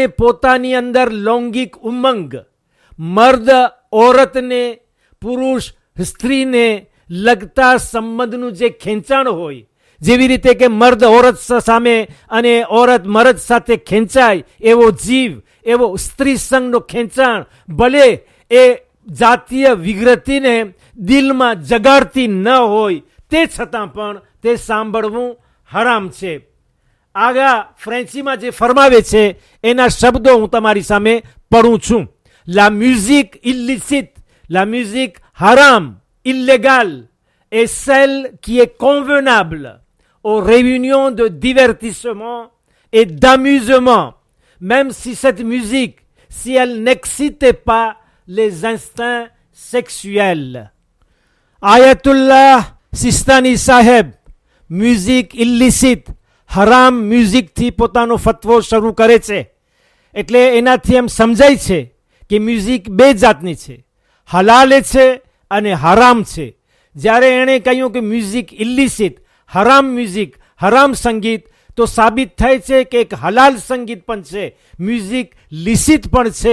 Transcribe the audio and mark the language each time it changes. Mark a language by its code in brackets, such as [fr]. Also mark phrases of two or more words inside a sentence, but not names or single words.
[gu] પોતાની અંદર લૌંગિક ઉમંગ, મર્દ ઓરતને, પુરુષ સ્ત્રીને લગતા સંબંધનું જે ખેંચાણ હોય, જેવી રીતે કે મર્દ ઓરત સામે અને ઓરત મર્દ સાથે ખેંચાય એવો જીવ, એવો સ્ત્રી સંગનો ખેંચાણ, ભલે એ જાતીય વિકૃતિને દિલમાં જગાડતી ન હોય તે છતાં પણ તે સાંભળવું હરામ છે. આગળ ફ્રેન્ચીમાં જે ફરમાવે છે એના શબ્દો હું તમારી સામે પડું છું. [fr] La musique illicite, la musique haram, illégale, est celle qui est convenable aux réunions de divertissement et d'amusement, même si cette musique, si elle n'excitait pas les instincts sexuels. [gu] Ayatollah Sistani Saheb [fr] musique illicite [gu] હરામ મ્યુઝિકથી પોતાનો ફતવો શરૂ કરે છે. એટલે એનાથી એમ સમજાય છે કે મ્યુઝિક બે જાતની છે, હલાલ છે અને હરામ છે. જ્યારે એણે કહ્યું કે [fr] musique illicite, [gu] હરામ મ્યુઝિક, હરામ સંગીત, તો સાબિત થાય છે કે એક હલાલ સંગીત પણ છે, [fr] musique licite [gu] પણ છે.